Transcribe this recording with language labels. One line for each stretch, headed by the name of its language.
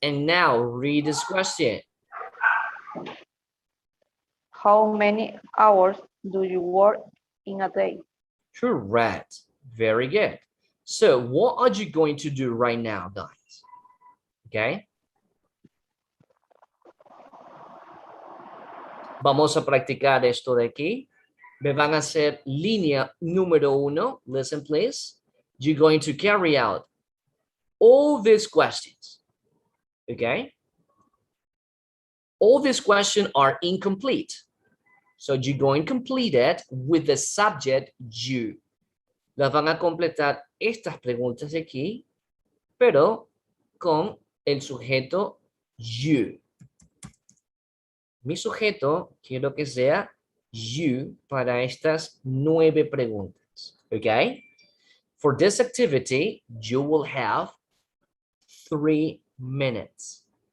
English: And now read this question. How many hours do you work in a day? Correct. Very good. So what are you going to do right now, guys? Okay.
Spanish: Vamos a practicar esto de aquí. Me van a hacer línea número 1.
English: Listen, please. You're going to carry out all these questions. Okay. All these questions are incomplete. So you're going to complete it with the subject you.
Spanish: Las van a completar estas preguntas de aquí, pero con el sujeto you. Mi sujeto quiero que sea you para estas 9 preguntas.
English: Okay? For this activity, you will have 3 minutes.